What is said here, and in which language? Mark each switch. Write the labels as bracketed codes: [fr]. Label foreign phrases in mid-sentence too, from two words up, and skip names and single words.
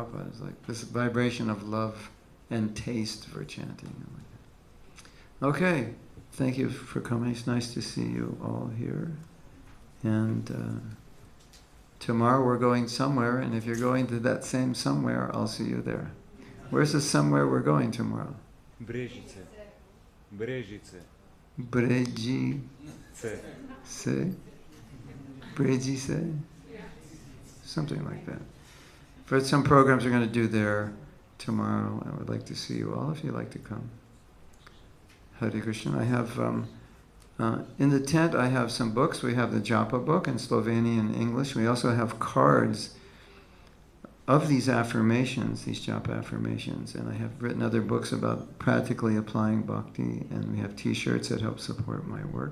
[en] It was like this vibration of love and taste for chanting. Okay, thank you for coming. It's nice to see you all here. And tomorrow we're going somewhere, and if you're going to that same somewhere, I'll see you there. Where's the somewhere we're going tomorrow? Brežice. Brežice. Breji. Se. Breji se. Something like that. For some programs we're going to do there tomorrow. I would like to see you all if you'd like to come. Hare Krishna. I have, in the tent I have some books. We have the Japa book in Slovenian and English. We also have cards of these affirmations, these japa affirmations, and I have written other books about practically applying bhakti, and we have t-shirts that help support my work.